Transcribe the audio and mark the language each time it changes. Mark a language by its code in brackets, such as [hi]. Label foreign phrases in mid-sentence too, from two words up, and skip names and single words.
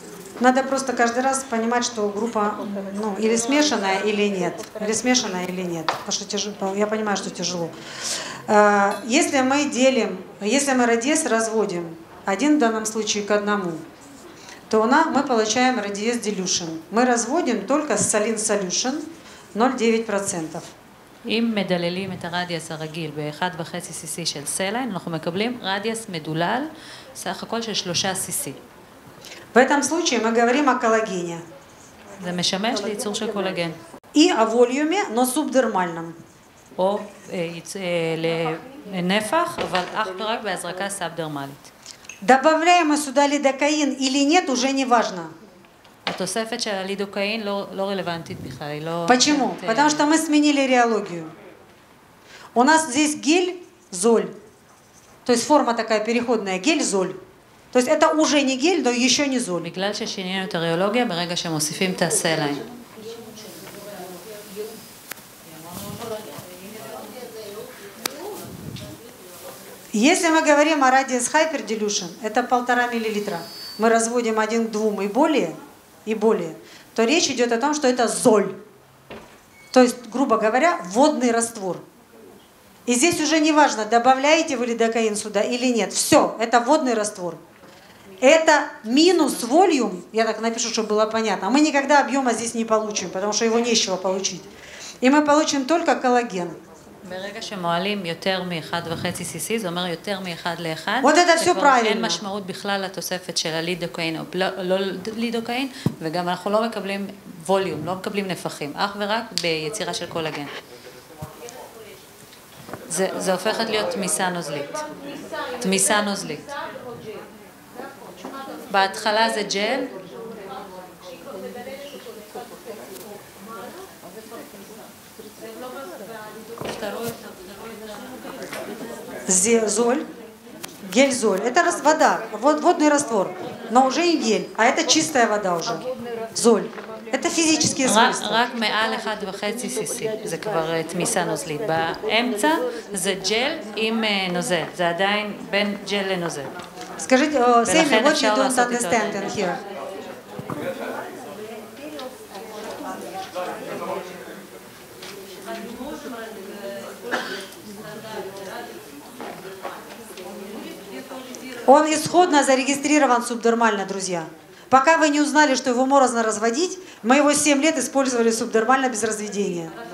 [ru] Надо просто каждый раз понимать, что группа ну, или смешанная, или нет. Или смешанная, или нет. Потому что тяжело, я понимаю, что тяжело. Если мы делим, если мы радиесс разводим один в данном случае к одному, то мы получаем радиесс dilution. Мы разводим только [en] saline solution [ru] 0,9%. [he] אם מדללים את הרדיאס הרגיל ב-1.5 cc של סליין, אנחנו מקבלים רדיאס מדולל, סך הכל של 3 cc. [ru] В этом случае мы говорим о коллагене. [he] זה משמש לייצור של קולגן. [ru] И о волюме, но субдермальном. [he] או לנפח, אבל אך ורק בהזרקה סאבדרמלית. [ru] Добавляем мы сюда лидокаин или нет, уже не важно. [he] התוספת של הלידוקאין לא רלוונטית בכלל, היא לא... [ru] Почему? Потому что мы сменили реологию. У нас здесь гель-золь. То есть форма такая переходная, гель-золь. То есть это уже не гель, но еще не золь. [he] בגלל ששינינו את הריאולוגיה ברגע שמוסיפים את הסליין. [ru] Если мы говорим о радиус hyperdilution, это 1,5 мл. Мы разводим 1 к 2 и более, то речь идет о том, что это золь. То есть, грубо говоря, водный раствор. И здесь уже не важно, добавляете вы лидокаин сюда или нет. Все, это водный раствор. Это минус волюм, я так напишу, чтобы было понятно. Мы никогда объема здесь не получим, потому что его нечего получить. И мы получим только коллаген. [he] ברגע שמועלים יותר מ-1.5 cc, זה אומר יותר מ-1 ל-1. [ru] Вот это все правильно. [he] אין משמעות בכלל לתוספת של הלידוקאין או לא לידוקאין, וגם אנחנו לא מקבלים ווליום, לא מקבלים נפחים, אך ורק ביצירה של קולגן. זה הופכת להיות תמיסה נוזלית. תמיסה נוזלית. בהתחלה זה ג'ל. [ru] Золь, гель-золь. Это вода, водный раствор, но уже не гель, а это чистая вода уже. Золь. Это физические свойства. [he] רק מעל 1.5 cc, זה כבר תמיסה נוזלית. באמצע זה ג'ל עם נוזל, זה עדיין בין ג'ל לנוזל. [ru] Скажите, Сэмми, [en] what you don't understand in here? [ru] Он исходно зарегистрирован субдермально, друзья. Пока вы не узнали, что его можно разводить, мы его 7 лет использовали субдермально без разведения.